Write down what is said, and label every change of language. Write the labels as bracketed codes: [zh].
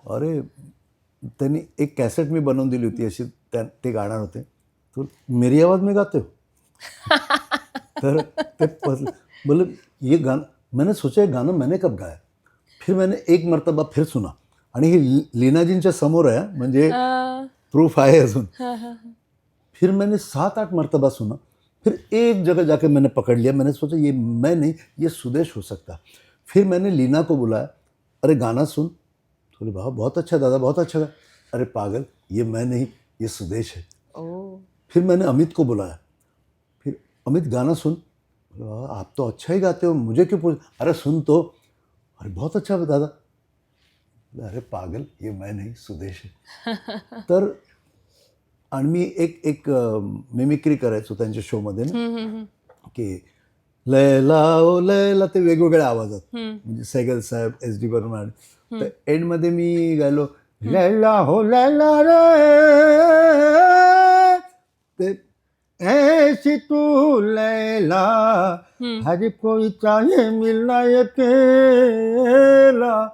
[mr] अरे त्यांनी एक कॅसेट मी बनवून दिली होती अशी, ते गाणार होते, तो मेरी आवाज में गाते हो. [hi] तर ते बोले ये गाना, मैंने सोचा ये गाना मैंने कब गाया. [mr] फिर मैंने एक मर्तबा फिर सुना, आणि हे लीनाजींच्या समोर आहे म्हणजे प्रूफ आहे अजून. [hi] फिर मैंने 7-8 मर्तबा सुना, फिर एक जगह जाके मैंने पकड़ लिया. मैंने सोचा ये मैं नहीं, ये सुदेश हो सकता. फिर मैंने लीना को बुलाया, अरे गाना सुन. बोले वाह बहुत अच्छा दादा, बहुत अच्छा गा. अरे पागल, ये मैं नहीं, ये सुदेश है. फिर मैंने अमित को बुलाया, फिर अमित गाना सुन. बोले वाह आप तो अच्छा ही गाते हो, मुझे क्यों पूछ. अरे सुन तो. अरे बहुत अच्छा दादा. अरे पागल, ये मैं नहीं, सुदेश है. [mr] तर आणि मी एक मिमिक्री करायचो त्यांच्या शोमध्ये ना, की लैला ओ लैला, ते वेगवेगळ्या आवाजात, म्हणजे सैगल साहेब, SD बर्मन. [hi] तर एंडमध्ये मी गायलो लैला हो लैला रे, ते ऐसी तू लैला हर कोई चाहे मिलना अकेला.